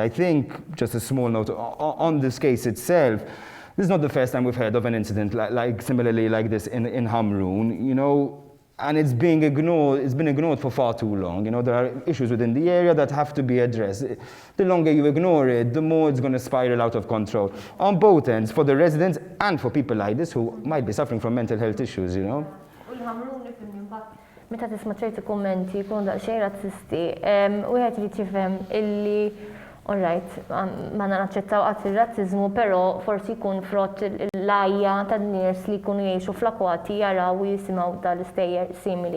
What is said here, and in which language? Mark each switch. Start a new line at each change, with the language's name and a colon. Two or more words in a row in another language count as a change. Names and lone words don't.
English: I think, just a small note on this case itself, this is not the first time we've heard of an incident similarly like this in Hamrun, and it's been ignored for far too long. There are issues within the area that have to be addressed. The longer you ignore it, the more it's going to spiral out of control on both ends, for the residents and for people like this who might be suffering from mental health issues,
Maltese: Meta tisma' ċerti kummenti jkunu daqsxejn razzisti, wieħed irid jifhem illi alright, ma naċċettaw qatt ir-razziżmu, però forsi jkun frott l-għajja tan-nies li jkunu jgħixu fl-akwati jaraw u jisimgħu dal-istejjer simili.